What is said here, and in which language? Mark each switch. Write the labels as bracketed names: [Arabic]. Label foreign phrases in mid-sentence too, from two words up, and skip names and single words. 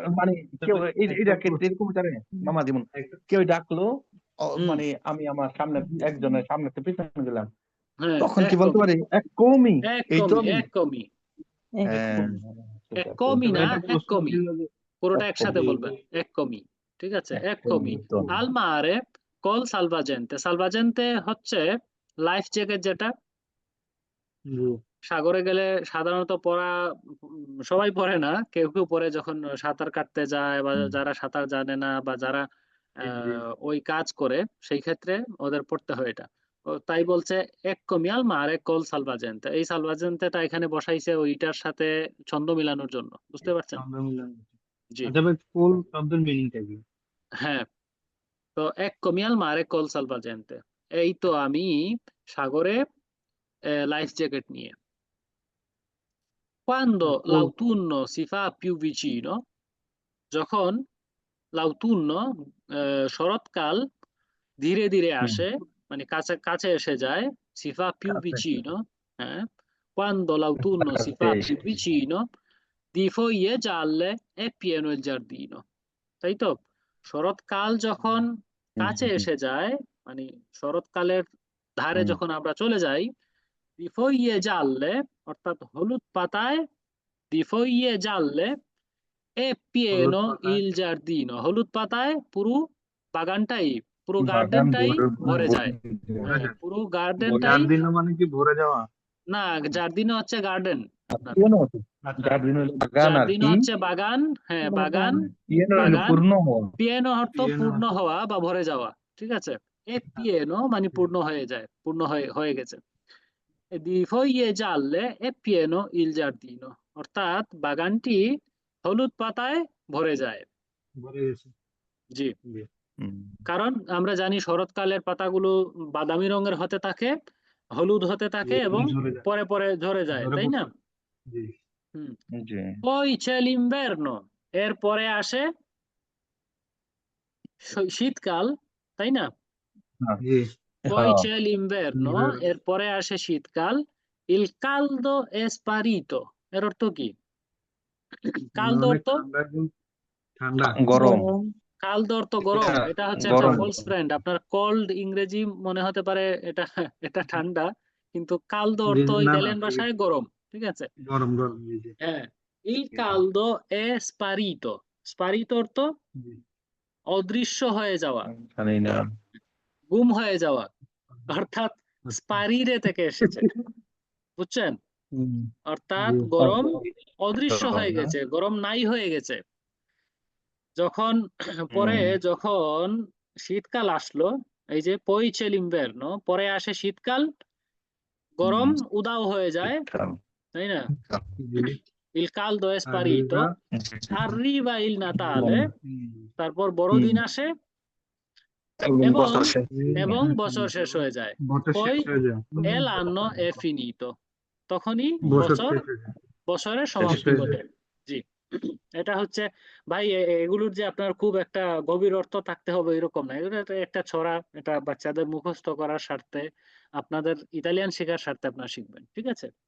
[Bangla] মানে কেউ এটাকে এরকম জানে মামা, যেমন কেউ ডাকলো মানে আমি আমার সামনে একজনের সামনে পিছনে গেলাম, হ্যাঁ তখন কি বলতে পারি একমি এই তো আমি। eccomi, হ্যাঁ eccomi না এটা প্রশ্ন eccomi, ছিল যে পুরোটা একসাথে জি, বলবেন, eccomi, ঠিক আছে? eccomi, [Italian] eccomi al mare col salvagente, salvagente হচ্ছে [English] life jacket, [Italian] যেটা [Bangla] জি সাগরে গেলে সাধারণত পরা, সবাই পরে না, কেউ কেউ পরে যখন সাঁতার কাটতে যায়, বা যারা সাঁতার জানে না, বা যারা জি ওই কাজ করে, সেই ক্ষেত্রে ওদের পড়তে হয় এটা। তাই বলছে [Italian] eccomi al mare col salvagente, [Bangla] এই সালভাজেন্টেটা এখানে বসাইছে ওইটার সাথে ছন্দ মিলানোর জন্য, বুঝতে পারছেন? শব্দ মিলন। জি আচ্ছা ভাই ফুল শব্দের মিনিংটা কি হ্যাঁ, তো [Italian] eccomi al mare col salvagente, [Bangla] এই তো আমি সাগরে লাইফ জ্যাকেট নিয়ে। [Italian] Quando l'autunno si fa più vicino, [Bangla] যখন l'autunno শরৎকাল ধীরে ধীরে আসে, মানে কাছে কাছে এসে যায়, [Italian] si fa più vicino, হ্যাঁ, quando l'autunno si fa più vicino, di foglie gialle è pieno il giardino, [Bangla] তাই তো? শরৎকাল যখন কাছে এসে যায়, মানে শরৎকালের ধারে যখন আমরা চলে যাই, [Italian] di foglie gialle [Bangla] অর্থাৎ হলুদ পাতায়, [Italian] di foglie gialle è pieno il giardino, [Bangla] হলুদ পাতায় পুরো বাগানটাই, পুরো গার্ডেনটাই ভরে যায়। হ্যাঁ, পুরো গার্ডেনটাই, গার্ডেন মানে কি ভরে যাওয়া না, জার্দিনো হচ্ছে গার্ডেন। পিয়ানো হচ্ছে আচ্ছা গার্ডেন হলো বাগান আর জার্দিনো কি হচ্ছে বাগান, হ্যাঁ বাগান। পিয়ানো হলো বাগান, পূর্ণ হওয়া পিয়ানো অর্থ পিয়ানো পূর্ণ হওয়া বা ভরে যাওয়া, ঠিক আছে। এ পিয়ানো মানে পূর্ণ হয়ে যায়, পূর্ণ হয়ে গেছে। [Italian] di foglie gialle è pieno il giardino, [Bangla] অর্থাৎ বাগানটি হলুদ পাতায় ভরে যায়। ভরে গেছে। জি, জি। কারণ আমরা জানি শরৎকালের পাতাগুলো বাদামি রঙের হতে থাকে, হলুদ হতে থাকে এবং ঝরে যায়, পরে পরে ঝরে যায়, ঝরে তাই না? পড়ছে। জি হুম। জি [Italian] poi c'è l'inverno, [Bangla] এর পরে আসে শীতকাল, তাই না? জি poi হ্যাঁ [Italian] c'è l'inverno, [Bangla] এর পরে আসে শীতকাল। [Italian] il caldo è sparito, [Bangla] এর অর্থ কি? কালদো অনেক অর্থ, ঠান্ডা ঠান্ডা গরম কালদো অর্থ গরম, এটা হচ্ছে একটা গরম ফলস ফ্রেন্ড। আপনার কোল্ড ইংরেজি মনে হতে পারে এটা এটা ঠান্ডা, কিন্তু কালদো অর্থ না না ইতালিয়ান ভাষায় গরম, ঠিক আছে। গরম গরম জি জি হ্যাঁ, [Italian] il caldo è sparito, sparito অর্থ [Bangla] জি। অদৃশ্য হয়ে যাওয়া, জানি না গুম হয়ে যাওয়া, অর্থাৎ স্পারিরে থেকে এসেছে, বুঝছেন? হুম, অর্থাৎ জি গরম অদৃশ্য হয়ে গেছে, গরম নাই হয়ে গেছে। যখন পরে যখন শীতকাল আসলো, এই যে [Italian] poi c'è l'inverno, [Bangla] পরে আসে শীতকাল, গরম উদাও হয়ে যায়, তাই না? জি [Italian] il caldo è sparito, arriva il Natale, [Bangla] তারপর বড়দিন আসে এবং এবং বছর শেষ হয়ে যায়। বছর poi শেষ হয়ে যায়, [Italian] e l'anno è finito, [Bangla] তখনই বছর বছর শেষ হয়ে যায়, বছরের শেষ সমাপ্তি হয়ে ঘটে। যায়। জি, এটা হচ্ছে ভাই, এগুলোর যে আপনার খুব একটা গভীর অর্থ থাকতে হবে এরকম না, এগুলো একটা ছড়া, এটা বাচ্চাদের মুখস্থ করার স্বার্থে, আপনাদের ইতালিয়ান শেখার স্বার্থে আপনারা শিখবেন, ঠিক আছে।